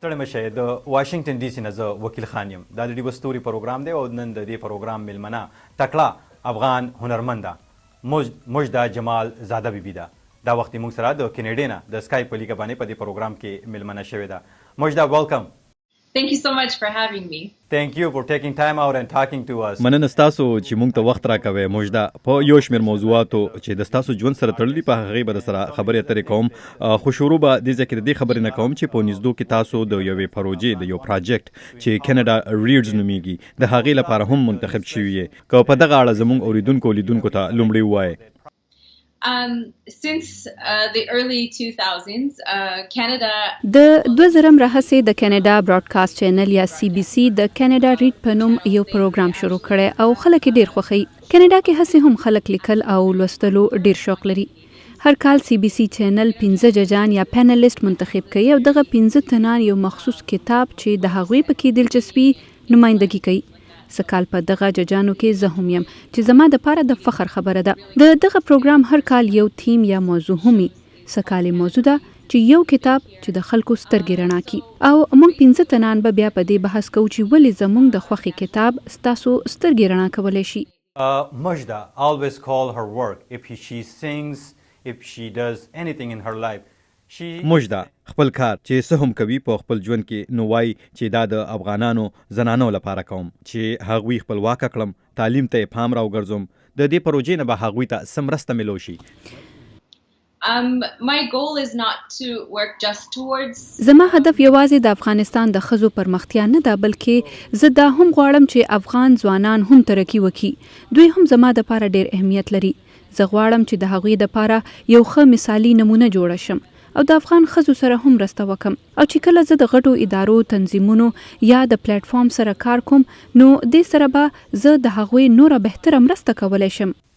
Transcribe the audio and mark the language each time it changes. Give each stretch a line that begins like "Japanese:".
Pashto: شئ د واشنگټن ډي سي نه زه وکیل خان یم دا د ډیوه ستوري پروګرام دی او نن د دې پروګرام میلمنه تکړه افغان هنرمنده مژده جمال ذاده بیبي ده دا وخت موږ سره د کنیډايي نه د سکایپ په لیګه باندې په دې پروګرام کې میلمنه شوې ده مژده ویلکم
English: Thank you so much for having me. Thank you for taking time out and talking to us.
Pashto: مننه تاسو چې موږ ته وخت راکوي مژده په یو شمېر موضوعاتو چې د تاسو ژوند سره تړلي په هغه به سره خبرې اترې کوم خو شروع به د ځکه د دې خبرې نه کوم چې په نږدې کې تاسو د یوې پروژې د یو پروجیکټ چې کینیډا ریډز نومیږي د هغې لپاره هم منتخب شوی یې که په دغه اړه زموږ اوریدونکو لیدونکو ته لومړی ووایي
English: Since the early 2000s, Canada
Pashto: د 2000 راهیسې د کینیډا براډکاسټ چینل یا سی بي سي د کینیډا ریډ په نوم یو پروګرام شروع کړی او خلک ډیر خوښي کینیډا کې هسې هم خلک لیکل او لوستلو ډیر شوق لري هر کال سی بي سي چینل 15 ججان یا پینلیست منتخب کوي او دغه 15 تنان یو مخصوص کتاب چې د هغوی پکې دلچسپي نمائندګي کوي سکال په دغه ججانو کې زه هم یم چې زما د پاره د فخر خبره ده د دغه پروګرام هر کال یو تیم یا موضوع همي سکالي موضوع ده چې یو کتاب چې د خلکو سترګې رڼا کی او موږ 15 تنان به بیا په دې بحث کوو چې ولې زموږ د خوخي کتاب ستاسو سترګې رڼا کولای شي
English: Muzhda always call her work if she sings if she does anything in her life
Pashto: مژده خپل کار چې څه هم کوي په خپل ژوند کې نو وایي چې دا د افغانانو زنانو لپاره کوم چې هغوی خپلواک کړم تعلیم ته پام راوګرځوم د دې پروژې نه به هغوی ته څه مرسته میلو شي
English: My goal is not to work just towards
Pashto: زما هدف یوازې د افغانستان د ښځو پرمختیا نه ده بلکې زه دا هم غواړم چې افغان ځوانان هم ترقی وکړي دوی هم زما د لپاره ډیر اهمیت لري زه غواړم چې د هغوی د لپاره یو ښه مثالي نمونه جوړ شم او د افغان ښځو سره هم مرسته وکم او چې کله زه د غټو ادارو تنظیمونو یا د پلیټ فارم سره کار کوم نو دې سره به زه د هغوی نوره بهتره مرسته کولی شم